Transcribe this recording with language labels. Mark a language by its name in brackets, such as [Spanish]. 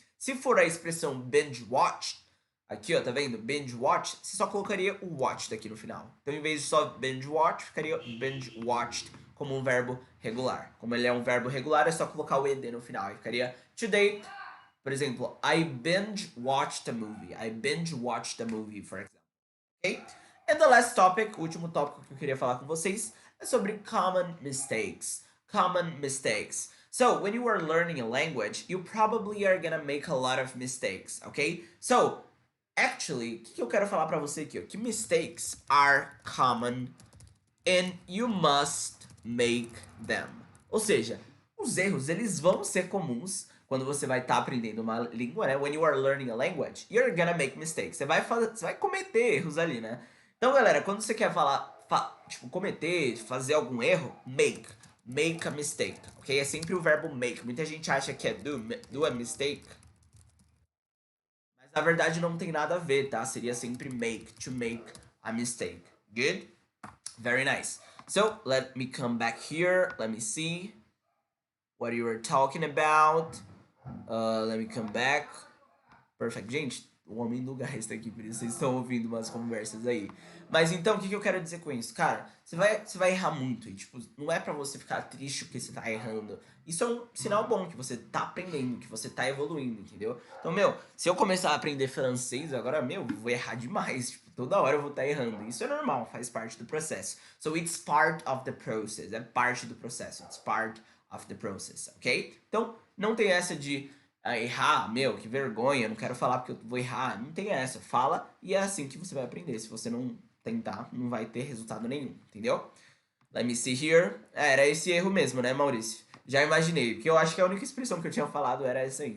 [Portuguese] Se for a expressão binge watch, aqui ó, tá vendo? Binge watch, você só colocaria o watch daqui no final. Então em vez de só binge watch, ficaria binge watched como um verbo regular. Como ele é um verbo regular, é só colocar o ed no final. Aí ficaria [English] today, [Portuguese] por exemplo, [English] I binge watched a movie. I binge watched a movie, for example. Ok? And the last topic, [Portuguese] o último tópico que eu queria falar com vocês, é sobre common mistakes. [English] Common mistakes. So, when you are learning a language, you probably are gonna make a lot of mistakes, okay? So, actually, [Portuguese] o que eu quero falar pra você aqui? Ó, que [English] mistakes are common and you must make them. [Portuguese] Ou seja, os erros, eles vão ser comuns quando você vai estar aprendendo uma língua, né? [English] When you are learning a language, you're gonna make mistakes. [Portuguese] Você vai cometer erros ali, né? Então, galera, quando você quer falar, tipo, cometer, fazer algum erro, [English] make a mistake, [Portuguese] ok? É sempre o verbo make. Muita gente acha que é [English] do a mistake, [Portuguese] mas na verdade não tem nada a ver, tá? Seria sempre [English] to make a mistake. Good? Very nice. So, let me come back here. Let me see what you were talking about. Let me come back. Perfect. [Portuguese] Gente, o homem do gás tá aqui, por isso vocês estão ouvindo umas conversas aí. Mas então, o que eu quero dizer com isso? Cara, você vai errar muito. E, tipo, não é pra você ficar triste porque você tá errando. Isso é um sinal bom, que você tá aprendendo, que você tá evoluindo, entendeu? Então, se eu começar a aprender francês agora, vou errar demais. Tipo, toda hora eu vou estar errando. Isso é normal, faz parte do processo. [English] So, it's part of the process. [Portuguese] É parte do processo. [English] It's part of the process, ok? [Portuguese] Então, não tem essa de errar, que vergonha, não quero falar porque eu vou errar. Não tem essa, fala e é assim que você vai aprender. Se você não tentar, não vai ter resultado nenhum, entendeu? [English] Let me see here. [Portuguese] Era esse erro mesmo, né, Maurício? Já imaginei, porque eu acho que a única expressão que eu tinha falado era essa aí.